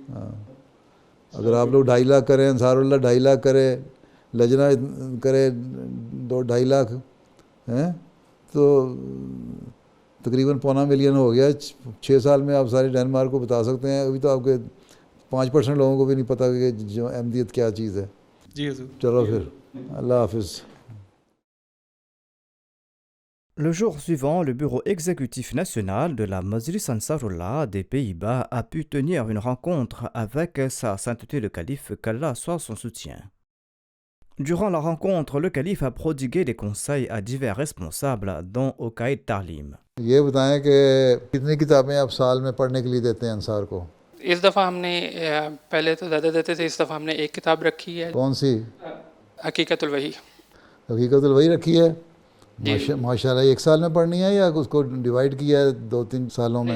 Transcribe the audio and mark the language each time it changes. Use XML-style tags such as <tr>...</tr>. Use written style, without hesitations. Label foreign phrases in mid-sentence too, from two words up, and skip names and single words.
<ur>ہاں اگر آپ لوگ 2.5 لاکھ کریں، انصار اللہ 2.5 لاکھ کرے، لجنہ کرے 2.5 لاکھ ہیں، تو تقریباً 0.25 ملین ہو گیا. 6 سال میں آپ سارے ڈنمارک کو بتا سکتے ہیں. ابھی تو آپ کے 5% لوگوں کو بھی نہیں پتہ کہ جو احمدیت کیا چیز ہے. جی حضور. چلو پھر اللہ حافظ.</ur> <fr>Le jour suivant, le bureau exécutif national de la Majlis Ansarullah des Pays-Bas a pu tenir une rencontre avec sa sainteté le calife, qu'Allah soit son soutien. Durant la rencontre, le calife a prodigué des conseils à divers responsables, dont Okaïd Tarlim.</fr> <ur>یہ بتائیں کہ کتنی کتابیں آپ سال میں پڑھنے کے لیے دیتے ہیں انصار کو؟ اس دفعہ ہم نے پہلے تو زیادہ دیتے تھے، اس دفعہ ہم نے ایک کتاب رکھی ہے. کون سی؟ حقیقت الوحی. حقیقت الوحی رکھی ہے.</ur> <ar>ماشاء اللہ.</ar> <ur>ایک سال میں پڑھنی ہے یا اس کو ڈیوائڈ کیا ہے 2-3 سالوں میں؟</ur>